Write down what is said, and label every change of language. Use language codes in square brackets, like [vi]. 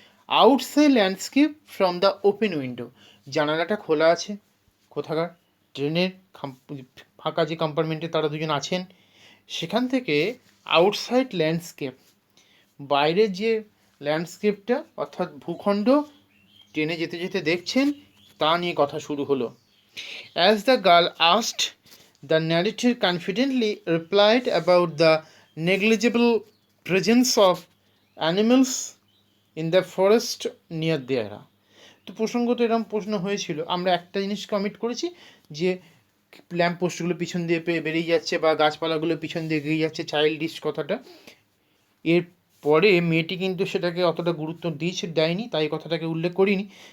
[en] outside landscape from the open window, [bn] জানালাটা খোলা আছে কোথাকার, ট্রেনের ফাঁকা যে কম্পার্টমেন্টে তারা দুজন আছেন, সেখান থেকে আউটসাইড ল্যান্ডস্কেপ, বাইরের যে ল্যান্ডস্কেপটা অর্থাৎ ভূখণ্ড ট্রেনে যেতে যেতে দেখছেন, তা নিয়ে কথা শুরু হলো। [en] As the girl asked, the narrator confidently replied about the negligible presence of animals in the forest near there. [bn] তো প্রসঙ্গত এরকম প্রশ্ন হয়েছিল, আমরা একটা জিনিস কমিট করেছি যে ল্যাম্প পোস্টগুলো পিছন দিয়ে বেরিয়ে যাচ্ছে বা গাছপালাগুলো পিছন দিয়ে এগিয়ে যাচ্ছে, চাইল্ডিশ কথাটা। এর পরে মেয়েটি কিন্তু সেটাকে অতটা গুরুত্ব দেয়নি, তাই কথাটাকে উল্লেখ করিনি।